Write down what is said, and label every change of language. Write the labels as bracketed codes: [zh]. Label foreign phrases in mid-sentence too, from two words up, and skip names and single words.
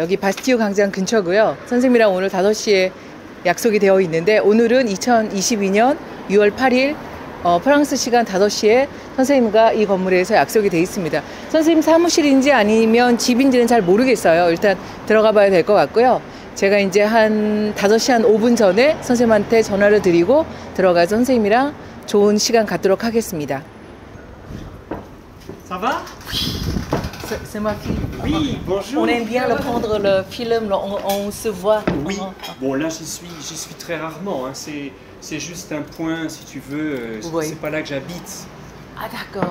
[ko] 여기 바스티유 광장 근처고요. 선생님이랑 오늘 5시에 약속이 되어 있는데 오늘은 2022년 6월 8일 프랑스 시간 5시에 선생님과 이 건물에서 약속이 되어 있습니다. 선생님 사무실인지 아니면 집인지는 잘 모르겠어요. 일단 들어가 봐야 될 것 같고요. 제가 이제 한 5시 한 5분 전에 선생님한테 전화를 드리고 들어가서 선생님이랑 좋은 시간 갖도록 하겠습니다. [fr] Ça va? C'est ma fille. Oui, bonjour. On aime bien le prendre le film, on se voit. Oui. Bon, là, j'y suis très rarement. Hein. C'est juste un point, si tu veux. Oui. C'est pas là que j'habite. Ah d'accord.